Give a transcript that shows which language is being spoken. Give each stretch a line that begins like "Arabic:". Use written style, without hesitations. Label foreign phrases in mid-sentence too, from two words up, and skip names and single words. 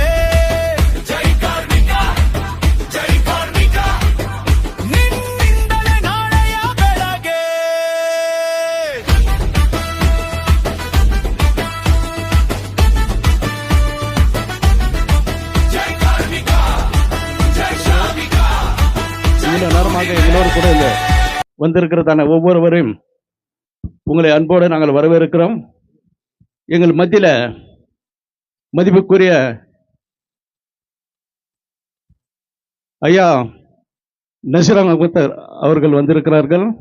Kannada: ಜೈ ಕಾರ್ಮಿಕ, ಜೈ ಕಾರ್ಮಿಕ, ನಿನ್ನಿಂದಲೇ ನಾಳೆಯ ಬೆಳಗ್ಗೆ. ಜೈ ಕಾರ್ಮಿಕ, ಜೈ ಶ್ರಮಿಕ.
Tamil: இவ்வளவு நேரமாக எல்லோரும் கூட இங்க வந்திருக்கிறதான ஒவ்வொருவரையும் உங்களை அன்போடு நாங்கள் வரவேற்கிறோம். எங்கள் மத்தியில மதிப்புக்குரிய ஐயா நசீர் அஹமத் அவர்கள் வந்திருக்கிறார்கள்.